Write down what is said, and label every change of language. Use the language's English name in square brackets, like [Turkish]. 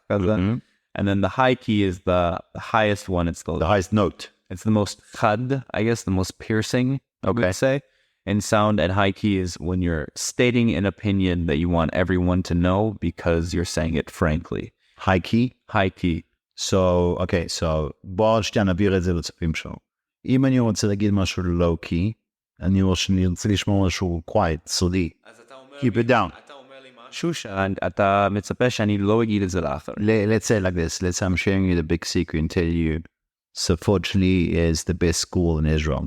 [English] And then the high key is the highest one. It's the highest note. It's the most chad, I guess, the most piercing, I would say, in sound. And high key is when you're stating an opinion that you want everyone to know because you're saying it frankly. High key? High key. So, okay, so [Hebrew] בוא שנייה נעביר את זה לצופים שלו. אם אני רוצה להגיד משהו low key, אני רוצה לשמוע משהו quiet, סודי. [English] Keep it down. [Hebrew] אתה אומר לי משהו שאתה מצפה שאני לא אגיד את זה לאחר. [English] Let's say it like this. Let's say I'm sharing you the big secret and tell you שפות-שלי is the best school in Israel.